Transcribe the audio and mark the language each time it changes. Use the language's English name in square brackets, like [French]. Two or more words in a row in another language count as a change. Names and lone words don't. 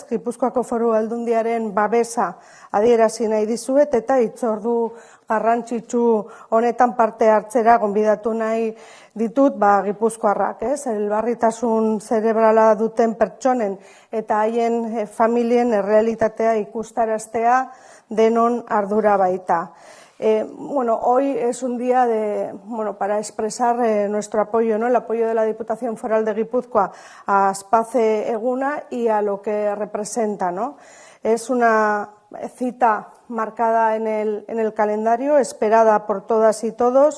[Basque] Gipuzkoako Foru Aldundiaren babesa adierazi nahi dizuet eta hitzordu garrantzitsu honetan parte hartzera gonbidatu nahi ditut Gipuzkoarrak, ez? Elbarritasun zerebrala duten pertsonen eta haien familien errealitatea ikustaraztea denon ardura baita. [Spanish] Hoy es un día para expresar nuestro apoyo, ¿no? El apoyo de la Diputación Foral de Guipúzcoa a Aspace Eguna y a lo que representa, ¿no? Es una cita marcada en el calendario, esperada por todas y todos.